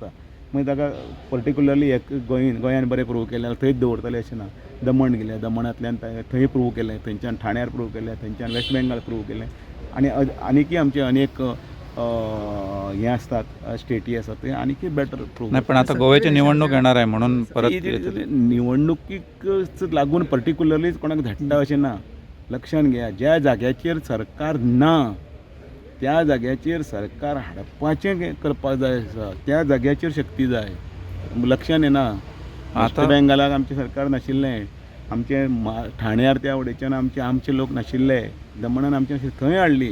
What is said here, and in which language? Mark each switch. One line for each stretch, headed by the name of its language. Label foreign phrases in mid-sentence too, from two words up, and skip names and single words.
Konkani: मागीर ताका पर्टिक्युलरली एक गोंयान बरें प्रूव केलें थंयच दवरतलें अशें ना. दमण गेलें, दमणांतल्यान थंय प्रूव केलें, थंयच्यान ठाण्यार प्रूव केलें, थंयच्यान वेस्ट बेंगाल प्रूव केलें आनी आनीकय आमचे अनेक हे असतात स्टेटी आसात ते आनीकय
English: better prove.
Marathi: नाही, पण आता गोव्याची निवडणूक येणार आहे म्हणून परत
Konkani: निवडणुकीक लागून पर्टिक्युलरलीच कोणाक धाडटा अशें ना. लक्षान घेया, ज्या जाग्याचेर सरकार ना त्या जाग्याचेर सरकार हाडपाचें करपाक जाय आसा, त्या जाग्याचेर शक्ती जाय. लक्षान येना, वेस्ट बेंगालाक आमचें सरकार नाशिल्लें, आमचे ठाण्यार त्या वटेच्यान आमचे लोक नाशिल्ले, दमणान आमचे थंय हाडली.